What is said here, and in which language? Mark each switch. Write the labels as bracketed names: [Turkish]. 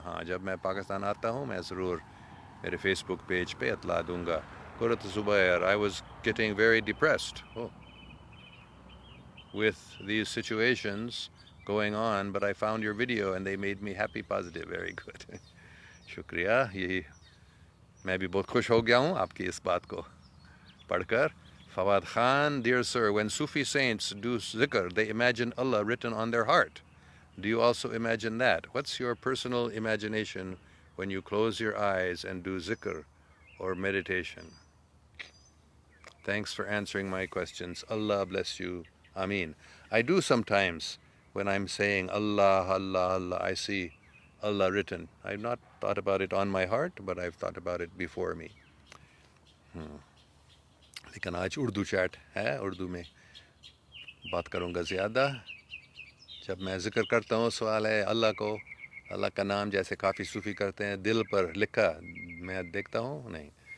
[Urdu] ہاں, جب میں پاکستان آتا ہوں میں ضرور میرے فیس بک پیج پہ اطلاع دوں گا. قرۃ زبیر, [English] I was getting very depressed. with these situations going on, but I found your video and they made me happy, positive. Very good. شکریہ. [Urdu] یہی میں بھی بہت خوش ہو گیا ہوں آپ کی اس بات کو پڑھ کر. [English] Fawad Khan, dear sir, when Sufi saints do zikr, they imagine Allah written on their heart. Do you also imagine that? What's your personal imagination when you close your eyes and do zikr or meditation? Thanks for answering my questions. Allah bless you. Ameen. I do sometimes when I'm saying Allah, Allah, Allah, I see Allah written. I've not thought about it on my heart, but I've thought about it before me. [Urdu] لیکن آج Urdu chat ہے, اردو میں بات کروں گا زیادہ. جب میں ذکر کرتا ہوں سوال ہے اللہ کو, اللہ کا نام جیسے کافی صوفی کرتے ہیں دل پر لکھا, میں دیکھتا ہوں نہیں.